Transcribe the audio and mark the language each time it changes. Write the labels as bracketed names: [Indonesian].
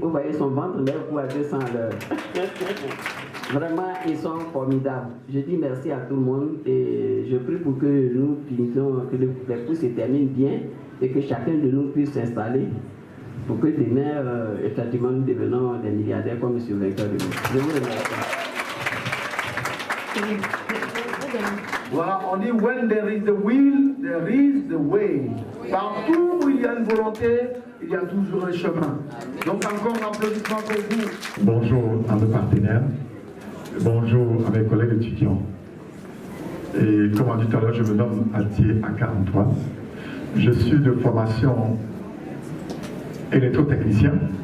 [French] Vous voyez son ventre lève pour à 200 à l'heure. Vraiment, ils sont formidables. Je dis merci à tout le monde et je prie pour que nous finissions, que les cours se terminent bien et que chacun de nous puisse s'installer pour que demain, effectivement, nous devenons des milliardaires comme M. Vainqueur de nous. Je vous remercie. Voilà, on dit [English] when there is the will, there is the way. [French] Partout où il y a une volonté, il y a toujours un chemin. Donc encore un applaudissement pour vous. Bonjour à mes partenaires, bonjour à mes collègues étudiants. Et comme on dit tout à l'heure, je me nomme Altier Aka-Antoine. Je suis de formation électrotechnicien.